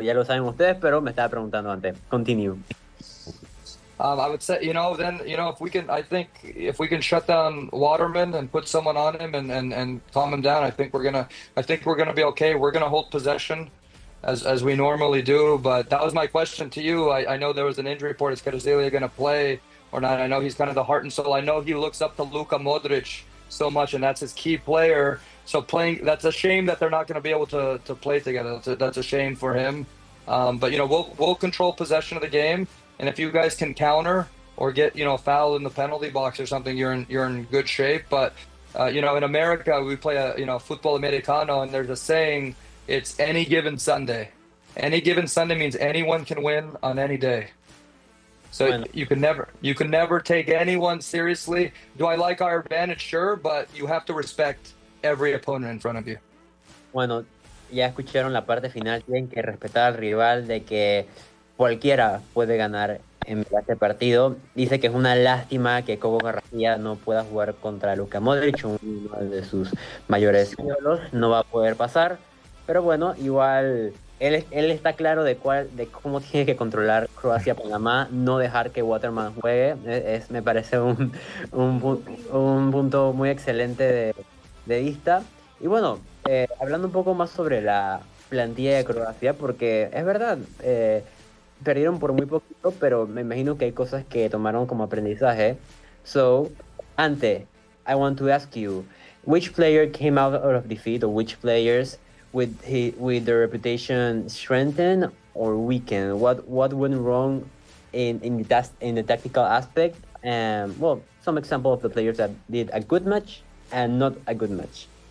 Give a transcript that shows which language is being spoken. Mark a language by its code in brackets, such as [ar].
[es] Ya lo saben ustedes, pero me estaba preguntando antes. [en] Continue. I would say, if we can, I think if we can shut down Waterman and put someone on him and calm him down, I think we're gonna be okay. We're gonna hold possession, as we normally do. But that was my question to you. I know there was an injury report. Is Kvaratskhelia gonna play or not? I know he's kind of the heart and soul. I know he looks up to Luka Modric so much, and that's his key player. So playing, that's a shame that they're not gonna be able to play together. That's a shame for him. But we'll control possession of the game. And if you guys can counter or get, fouled in the penalty box or something, you're in good shape. But, in America, we play football americano, and there's a saying, it's any given Sunday. Any given Sunday means anyone can win on any day. So you can never take anyone seriously. Do I like our advantage? Sure, but you have to respect every opponent in front of you. [es] Bueno, ya escucharon la parte final. Tienen que respetar al rival de que cualquiera puede ganar en este partido. Dice que es una lástima que Kovo Kvaratskhelia no pueda jugar contra Luka Modric, uno de sus mayores ídolos. No va a poder pasar. Pero bueno, igual él está claro de cómo tiene que controlar Croacia-Panamá, no dejar que Waterman juegue. Me parece un punto muy excelente de vista. Y bueno, hablando un poco más sobre la plantilla de Croacia, porque es verdad, perdieron por muy poquito, pero me imagino que hay cosas que tomaron como aprendizaje. [en] So, Ante, I want to ask you, which player came out of defeat, or which players with their reputation strengthened or weakened? What went wrong in the tactical aspect? And well, some example of the players that did a good match and not a good match.